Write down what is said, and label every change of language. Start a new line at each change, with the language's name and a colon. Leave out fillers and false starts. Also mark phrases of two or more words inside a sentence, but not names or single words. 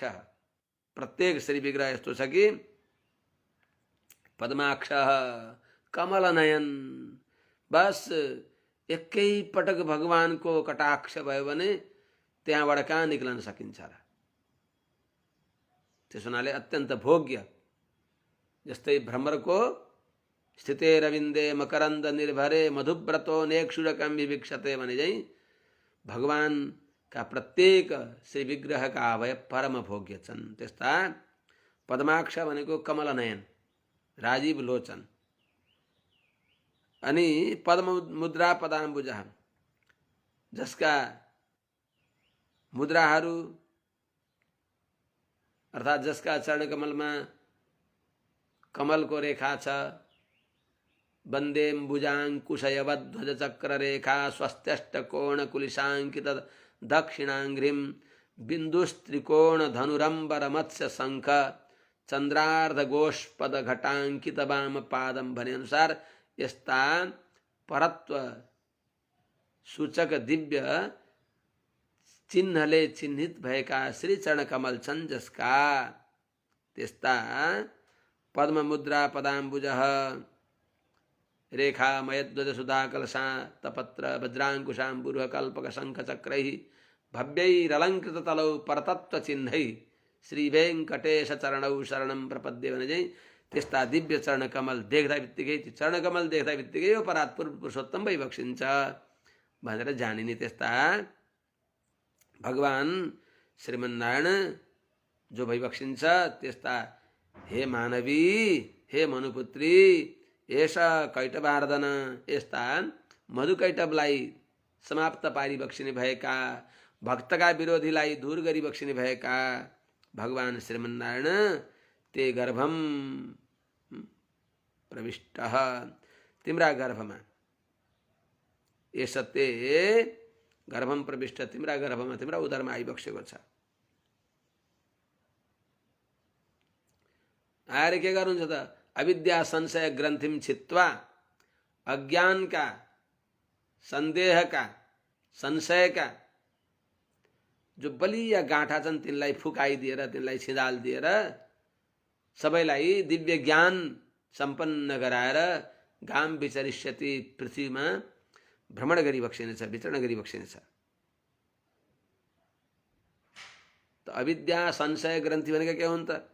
Nepali: प्रत्येक श्री विग्रह यस्तो छ कि पद्माक्ष कमलनयन, बस एकै पटक भगवानको कटाक्ष भयो भने त्यहाँबाट कहाँ निक्लन सकिन्छ र? त्यसो हुनाले अत्यन्त भोग्य। जस्तै भ्रमरको
Sanskrit: स्थिते रविन्दे मकरन्द निर्भरे मधुव्रतो नेक्षुरकं विवीक्षते
Nepali: भने चाहिँ भगवान का प्रत्येक श्री विग्रह का अवय परम भोग्य छन्। त्यस्ता पद्माक्ष भनेको कमल नयन, राजीव लोचन, अनि पद्म मुद्रा पदाम्बुज, जसका मुद्राहरू अर्थात जसका चरण कमलमा कमलको रेखा छ,
Sanskrit: वन्देम्बुजाङ्कुशयवद् ध्वज चक्र रेखा स्वस्त्यष्टकोण कुलिशाङ्कित दक्षिणाङ्घ्रिं बिन्दुस्त्रिकोण धनुरंबर मत्स्य शंख चंद्रार्ध गोष्पद घटांकित वाम पादम
Nepali: भने अनुसार यस्ता परत्व सूचक दिव्य चिन्हले चिन्हित भएका श्री चरण कमल छन्, जसका त्यस्ता पद्म मुद्रा पदाम्बुज
Sanskrit: रेखा मयध्वज सुधा कलशा तपत्र वज्रांकुशांबुरुह कल्पक शंख चक्रैः भव्यैरलंकृत तलौ परतत्व चिन्है श्री वेंकटेश चरणौ शरणं प्रपद्ये
Nepali: भने चाहिँ त्यस्ता दिव्य चरणकमल देख्दा बित्तिकै त्यो चरणकमल देख्दा बित्तिकै यो परात्पुर पुरुषोत्तम भइबक्सिन्छ भनेर जानिने त्यस्ता भगवान श्रीमन्नारायण जो भइबक्सिन्छ त्यस्ता हे मानवी हे मनुपुत्री यस कैटवार्दन यस्ता मधुकैटवलाई समाप्त पारिबक्सिने भएका भक्तका विरोधीलाई दूर गरिबक्सिने भएका भगवान श्रीमन्नारायण
Sanskrit: ते गर्भम
Nepali: प्रविष्ट तिम्रा गर्भमा यस
Sanskrit: ते गर्भम प्रविष्ट
Nepali: तिम्रा गर्भमा तिम्रा उदरमा आइबक्सेको छ। आएर के गर्नुहुन्छ त
Sanskrit: अविद्या संशय ग्रन्थिम छित्वा
Nepali: अज्ञानका संदेहका संशयका जो बलिया गाँठा छन् तिनलाई फुकाइदिएर तिनलाई छिदालिदिएर सबैलाई दिव्य ज्ञान सम्पन्न गराएर
Sanskrit: गाम विचरिष्यति
Nepali: पृथ्वीमा भ्रमण गरिबक्सिनेछ विचरण गरिबक्सिनेछ। त
Sanskrit: अविद्या संशय ग्रन्थि
Nepali: भनेको के हुन् त?